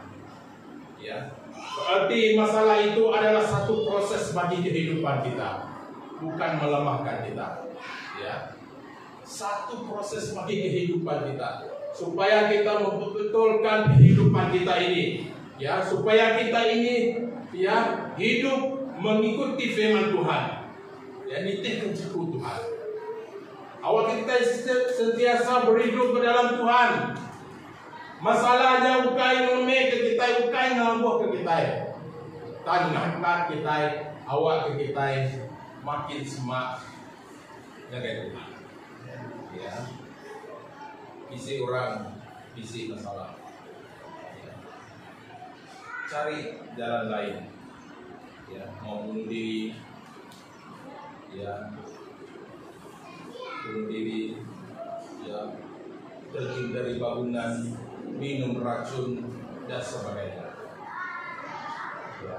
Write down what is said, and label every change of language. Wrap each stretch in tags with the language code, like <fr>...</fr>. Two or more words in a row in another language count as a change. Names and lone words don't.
<ms>Ya, berarti masalah itu adalah satu proses bagi kehidupan kita, bukan melemahkan kita. Ya, satu proses bagi kehidupan kita. Supaya kita membetulkan kehidupan kita ini, ya, supaya kita ini, ya, hidup mengikuti firman Tuhan, ya,</ms> <iba>nitih kecukup Tuhan. Awak kita sentiasa berhidup ke dalam Tuhan. Masalahnya ukai ngome ke kita, ukai ngambuh ke kita, tanah kita, awak ke kita makin semak jaga Tuhan, ya. Bisi orang, bisi masalah, ya.</iba> <ms>Cari jalan lain, ya, mau bunuh diri, ya, bunuh diri, ya, terjun dari bangunan, minum racun dan sebagainya, ya.</ms>